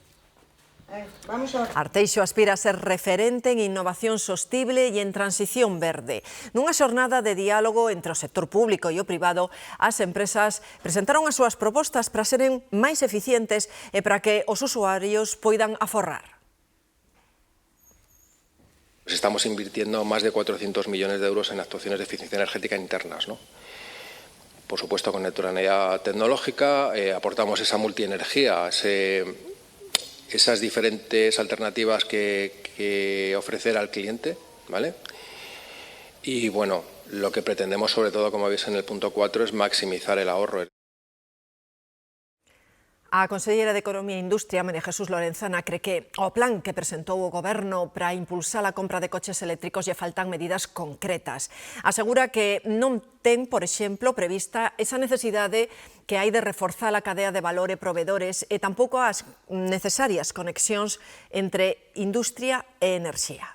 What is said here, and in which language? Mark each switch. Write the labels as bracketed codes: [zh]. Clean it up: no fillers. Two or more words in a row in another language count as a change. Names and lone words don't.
[gl] Arteixo aspira a ser referente en innovación sostible e en transición verde. Nunha xornada de diálogo entre o sector público e o privado, as empresas presentaron as súas propostas para seren máis eficientes e para que os usuarios poidan aforrar. [es] Estamos invirtiendo más de 400 millones de euros en actuaciones de eficiencia energética internas, ¿no? Por supuesto, con neutralidad tecnológica, aportamos esa multienergía, esas diferentes alternativas que ofrecer al cliente, ¿vale? Y bueno, lo que pretendemos sobre todo, como veis en el punto 4, es maximizar el ahorro. [gl] A conselleira de Economía e Industria, María Jesús Lorenzana, cree que ao plan que presentou o Goberno para impulsar a compra de coches eléctricos lle faltan medidas concretas. Asegura que non ten, por exemplo, prevista esa necesidade que hai de reforzar a cadea de valor e provedores e tampouco as necesarias conexións entre industria e enerxía.